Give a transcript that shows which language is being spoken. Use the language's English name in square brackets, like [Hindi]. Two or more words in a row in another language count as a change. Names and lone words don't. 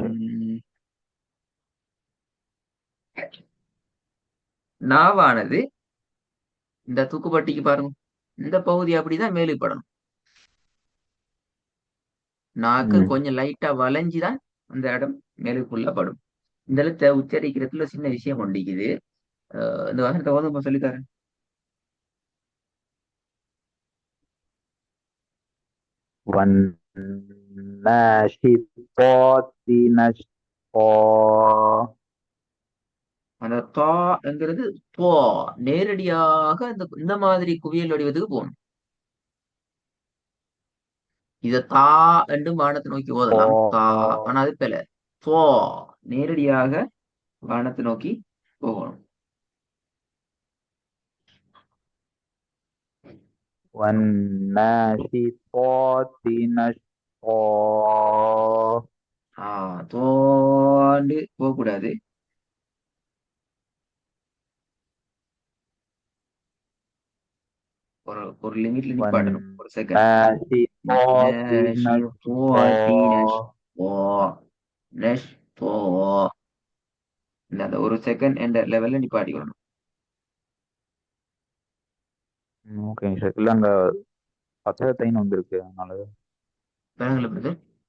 [Tamil] உம், நாவானது இந்த தூக்குப்பட்டிக்கு பாருங்க, இந்த பகுதி அப்படிதான் மேலுப்படணும். நாக்கு ம். கொஞ்சம் லைட்டா வளைஞ்சுதான் அந்த இடம் மேலுக்குள்ள படும். இந்த எழுத்தை உச்சரிக்கிறதுல சின்ன விஷயம் ஒண்டிக்குது. இந்த வசனத்தை ஓதுங்க சொல்லித்தரேன். [Arabic] والناشطات نشطا. [Tamil] அந்த தா என்கிறது தோ நேரடியாக இந்த மாதிரி குவியல் வடிவத்துக்கு போகணும். இத தா என்று வானத்தை நோக்கி ஓதலாம் தா, [Arabic] طا [Tamil] ஆனா அது பில. தோ நேரடியாக வானத்தை நோக்கி போகணும். [Arabic] والناشطات نشطا. [Tamil] தோண்டு போகக்கூடாது. ஒரு ஒரு லிமிட்ல நிப்பாட்டணும். ஒரு செகண்ட். [Arabic] والناشطات نشطا. [Tamil] அந்த ஒரு செகண்ட் என்ற லெவல்ல நிப்பாட்டிக்கணும். ஓகேங்க சார். இல்ல அங்க பத்தகத்தைன்னு வந்திருக்கு அதனால. வேணுங்களா பிரதர்?